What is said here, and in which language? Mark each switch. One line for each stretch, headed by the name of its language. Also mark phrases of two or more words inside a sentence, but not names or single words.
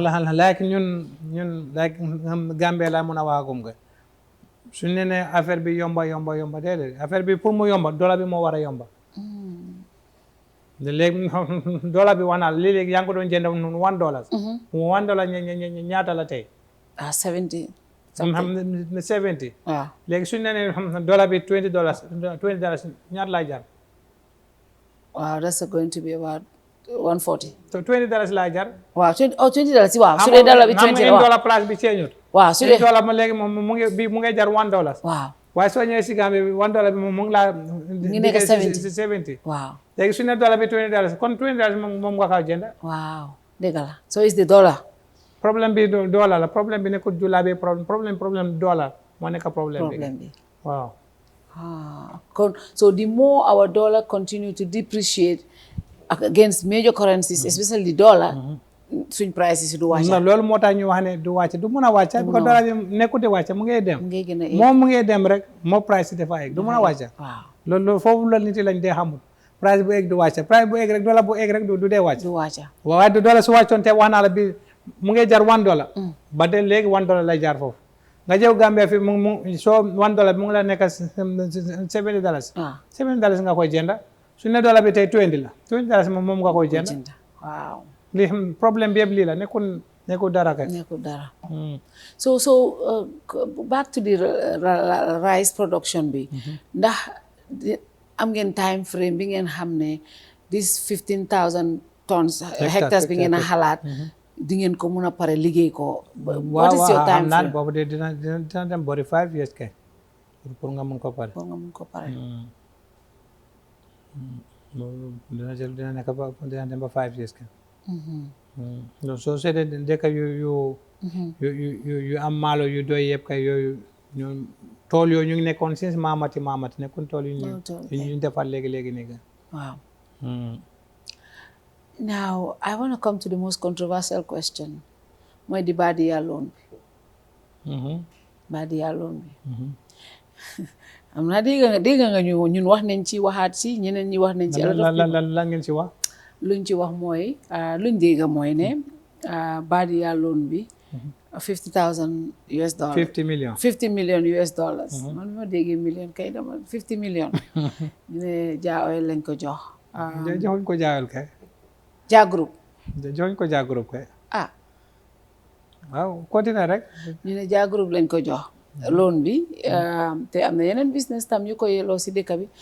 Wolof: like ñun like Gambie la mën a waxagum nga suñ ne ne affaire bi yomba déedéet affaire bi pour mu yomba dollar bi moo war a yomba léegi dollar bi wax naa léegi yaa ngi ko doon jënd $1 ñaata la tey 70 waaw léegi suñ ne ne dollar bi $20 ñaata lay jar
English: waaw that's going to be about 140
Wolof: so $20 lay jar waaw $20 waaw su dee dollar bi 20 waaw dollar place bi ceeñut waaw su dee dollar ma léegi moom mu ngi jar $1 waaw waaye soo ñëwee si Gambie bi $1 bi moom mu ngi laa ngi nekk 70 waaw léegi su ne dollar bi $20 kon $20 moom nga kaw jënd waaw dëgg la
English: so is the dollar
Wolof: problème bi dollar la problème bi nekkul jula bi problème dollar moo nekk problème bi waaw
English: kon so the more our dollar continue to depreciate against major currencies especially dollar suñ prices
Wolof: du wàcc loolu moo tax ñu wax ne du wàcc du mun a wàcc parce que dollar bi nekkul di wàcc mu ngay dem moom mu ngay dem rek moo price dafa egg du mun a wàcc waaw loolu foofu la nit yi lañ dee xamul price bu egg du wàcc price bu egg rek dollar bu egg rek du dee wàcc waaye du dollar su wàccoon te wax naa la bi mu ngay jar $1 ba de léegi $1 lay jar foofu nga jëw Gambia fi mu soo $1 bi mu ngi la nekk $70 $70 nga koy jënda su ne dollar bi tey $20 la $20 moom nga koy jënd waaw lii problème bi yëpp lii la nekkul dara kay nekkul dara so
English: back to the rice production
Wolof: bi ndax am ngeen
English: time frame
Wolof: bi ngeen xam ne
English: this 15,000 tons hectares
Wolof: bi ngeen a xalaat di ngeen ko mun a pare liggéey ko.
English: What is your time frame?
Wolof: boobu de dina dem bori 5 years kay pour nga mun ko pare. dina nekk ba dina dem ba 5 years kay. donc soo seetee dëkk yu am maalo yu doy yëpp kay yooyu ñoom tool yooyu ñu ngi nekkoon since maamati nekkul tool yu ñu defar léegi nii kay.
English: Wow. Now, I want to come to the most controversial question.
Wolof: Mooy di Badiya loan bi. Badiya loan bi. am naa dégg nga ñun wax nañ ci waxaat si ñeneen ñi wax nañ ci. lan ngeen ci wax. luñ ci wax mooy luñ dégg mooy ne Badiya loan bi. $50,000 US. 50 million. 50 million US dollars. man ma déggee million kay dama 50 million. ñu ne Jah Oil lañ ko jox. joxuñ ko Jah Oil kay. Jah Group. joxuñ ko Jah Group kay. waaw continue rek. ñu ne Jah Group lañ ko jox. loan bi te am na yeneen business tam yu ko yelloo si dëkk bi.